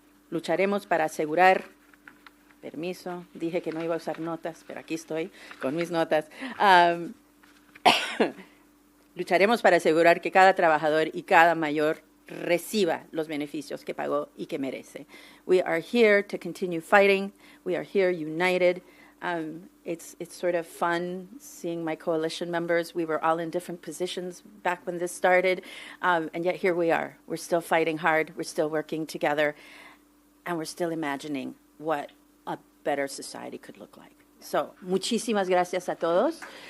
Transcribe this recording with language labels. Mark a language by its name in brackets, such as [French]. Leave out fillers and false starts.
[Spanish] Lucharemos para asegurar, permiso, dije que no iba a usar notas, pero aquí estoy con mis notas. Lucharemos para asegurar que cada trabajador y cada mayor reciba los beneficios que pagó y que merece. [English] We are here to continue fighting. We are here united. It's sort of fun seeing my coalition members. We were all in different positions back when this started, and yet here we are. We're still fighting hard. We're still working together, and we're still imagining what a better society could look like. [Spanish] So, muchísimas gracias a todos.